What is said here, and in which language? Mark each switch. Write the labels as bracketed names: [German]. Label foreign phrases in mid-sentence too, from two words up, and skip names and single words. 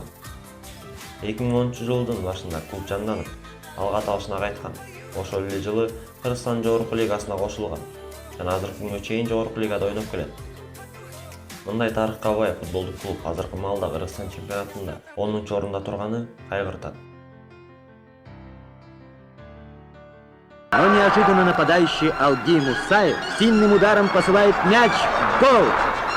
[Kyrgyz] 2010-жылдын башында клуб жанданып, Алга аталышына кайткан. Ошол эле жылы Кыргызстандын жогорку лигасына кошулган жана азыркы күнгө чейин жогорку лигада ойноп келет. Мындай тарыхка бай футболдук клуб азыркы маалда Кыргызстан чемпионатында 10-чу орунда турганы кайгыртат. [Russian] Но неожиданно нападающий Алгей Мусаев сильным ударом посылает мяч в гол.